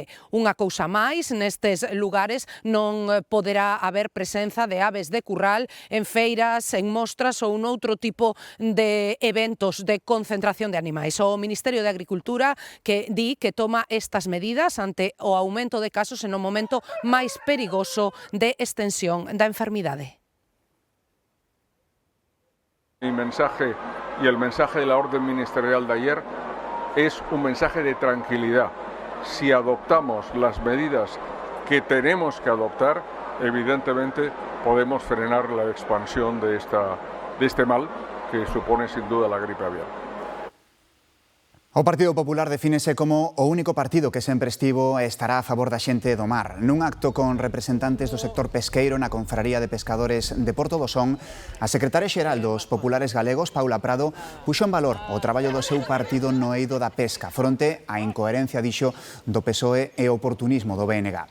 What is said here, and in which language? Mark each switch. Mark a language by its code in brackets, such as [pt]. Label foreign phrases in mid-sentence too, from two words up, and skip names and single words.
[gl] Unha cousa máis, nestes lugares non poderá haber presenza de aves de curral en feiras, en mostras ou noutro tipo de eventos de concentración de animais. O Ministerio de Agricultura que di que toma estas medidas ante o aumento de casos en o momento máis perigoso de extensión da enfermidade. [es] Mi mensaje y el mensaje de la orden ministerial de ayer es un mensaje de tranquilidad. Si adoptamos las medidas que tenemos que adoptar, evidentemente podemos frenar la expansión de este mal que supone sin duda la gripe aviar. [gl] O Partido Popular defínese como o único partido que sempre estivo e estará a favor da xente do mar. Nun acto con representantes do sector pesqueiro na Confraría de Pescadores de Porto do Son, a secretaria xeral dos Populares Galegos, Paula Prado, puxo en valor o traballo do seu partido no eido da pesca, fronte á incoherencia, dixo, do PSOE e o oportunismo do BNG.